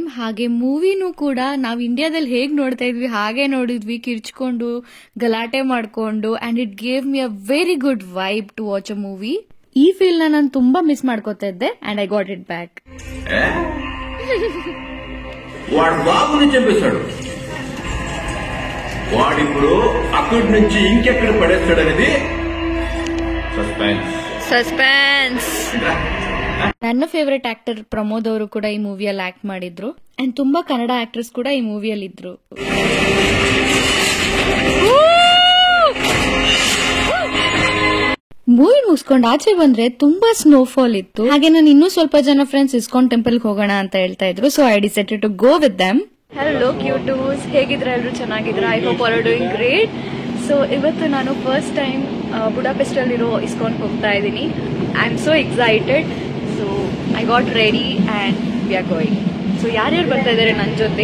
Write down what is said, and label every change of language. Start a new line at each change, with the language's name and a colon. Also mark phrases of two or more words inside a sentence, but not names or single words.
Kannada: ಹಾಗೆ ಮೂವಿನೂ ಕೂಡ ನಾವು ಇಂಡಿಯಾದಲ್ಲಿ ಹೇಗೆ ನೋಡ್ತಾ ಇದ್ವಿ ಹಾಗೆ ನೋಡಿದ್ವಿ, ಕಿರ್ಚ್ಕೊಂಡು ಗಲಾಟೆ ಮಾಡ್ಕೊಂಡು.
English: and it gave me a very good vibe to watch a movie.
Kannada: ಈ ಫೀಲ್ ನಾನು ತುಂಬಾ ಮಿಸ್ ಮಾಡ್ಕೋತಾ ಇದ್ದೆ.
English: and I got it back.
Telugu: వాడు బాబుని చంపేశాడు. వాడిప్పుడు అక్కడి నుంచి ఇంకెక్కడ పడేస్తాడనేది
Kannada: ಸಸ್ಪೆನ್ಸ್. ನನ್ನ
English: favourite actor
Kannada: ಪ್ರಮೋದ್ ಅವರು ಕೂಡ ಈ ಮೂವಿಯಲ್ಲಿ ಆಕ್ಟ್ ಮಾಡಿದ್ರು. ಅಂಡ್ ತುಂಬಾ ಕನ್ನಡ ಆಕ್ಟರ್ಸ್ ಕೂಡ ಈ ಮೂವಿಯಲ್ಲಿ ಇದ್ರು. ಮೂವಿ ಮುಗಿಸ್ಕೊಂಡು ಆಚೆ ಬಂದ್ರೆ ತುಂಬಾ ಸ್ನೋಫಾಲ್ ಇತ್ತು. ಹಾಗೆ ನಾನು ಇನ್ನೂ ಸ್ವಲ್ಪ ಜನ ಫ್ರೆಂಡ್ಸ್ ಇಸ್ಕಾನ್ ಟೆಂಪಲ್ ಹೋಗೋಣ ಅಂತ ಹೇಳ್ತಾ ಇದ್ರು.
English: so I decided to go with them. hello cuties,
Kannada: ಹೇಗಿದ್ರೆ ಎಲ್ಲರೂ ಚೆನ್ನಾಗಿದ್ರ?
English: I hope all are doing great.
Kannada: ಸೊ ಇವತ್ತು ನಾನು
English: first time
Kannada: ಬುಡಾಪೆಸ್ಟ್ ಅಲ್ಲಿರೋ ಇಸ್ಕಾನ್ ಹೋಗ್ತಾ ಇದ್ದೀನಿ.
English: I am so excited. So I got ready and we are going.
Kannada: ಸೊ ಯಾರ್ಯಾರು ಬರ್ತಾ ಇದ್ದಾರೆ ನನ್ನ ಜೊತೆ?